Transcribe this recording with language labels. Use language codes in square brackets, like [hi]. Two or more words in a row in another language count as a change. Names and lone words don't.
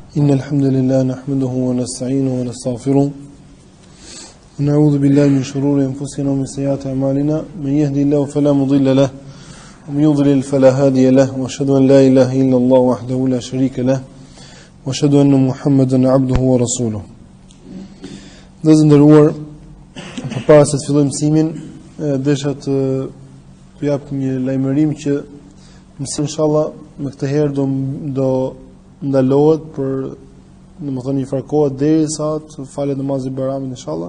[ar] إن الحمد لله نحمده ونستعينه ونستغفره ونعوذ بالله من شرور أنفسنا ومن سيئات أعمالنا من يهدي الله فلا مضل له ومن يضلل فلا هادي له وأشهد أن لا إله إلا الله وحده لا شريك له وأشهد أن محمدا عبده ورسوله. [sq] Dhe nderuar, përpara se të fillojmë mësimin, desha të jap një lajmërim që mësimi inshallah me këtë herë do ndalohet për, domethënë, një farë kohë derisa të falet namazi Bayramit inshallah.